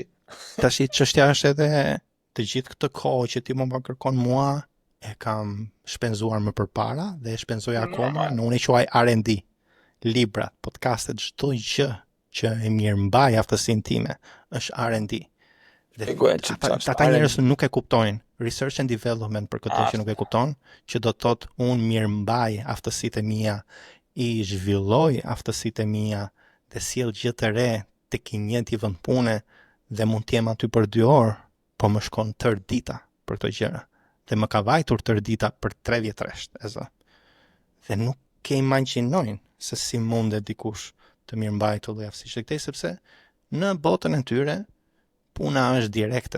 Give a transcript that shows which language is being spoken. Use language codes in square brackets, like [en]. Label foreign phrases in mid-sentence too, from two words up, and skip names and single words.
[sq] Tash çështja është edhe të gjithë këtë kohë që ti më kërkon mua, e kam shpenzuar më përpara dhe e shpenzoj akoma, në unë e quaj R&D. Libra, podcastet, çdo gjë që e mirëmbaj aftësinë time është R&D. Ata njerëz nuk e kuptojnë. [en] Research and development [sq] për këtë që nuk e kupton, që do të thotë unë mirëmbaj aftësitë e mia, i zhvilloj aftësitë e mia, dhe sjell gjë të re tek i njëjti vend pune dhe mund të jem aty për 2 orë, po më shkon tërë dita për këto gjëra. Dhe më ka vajtur tërë dita për 3 vjetresht, dhe nuk ke imagjinojnë se si mundet dikush të mirëmbajë lloj aftësish këtej, sepse në botën e tyre puna është direkte.